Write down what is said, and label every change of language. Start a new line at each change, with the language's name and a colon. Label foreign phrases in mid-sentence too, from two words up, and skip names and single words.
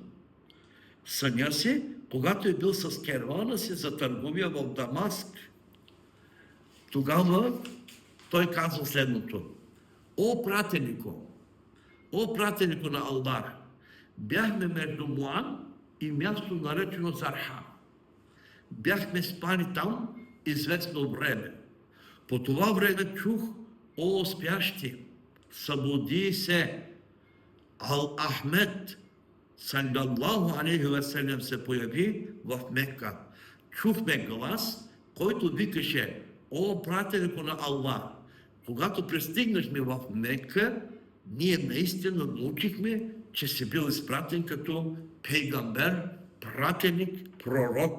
Bulgarian: Съня си, когато е бил с кервана си за търговия в Дамаск, тогава той казва следното: О пратенико на Аллах, бяхме между Муан и място наречено Зарха. Бяхме спали там известно време. По това време чух: О спящи, събуди се! Ал-Ахмед
Arabic: صلى الله عليه وسلم
Bulgarian: се появи в Мекка. Чухме глас, който викаше: О пратенико на Аллах! Когато пристигнахме в Мекка, ние наистина научихме, че си бил изпратен като пейгамбер, пратеник, пророк.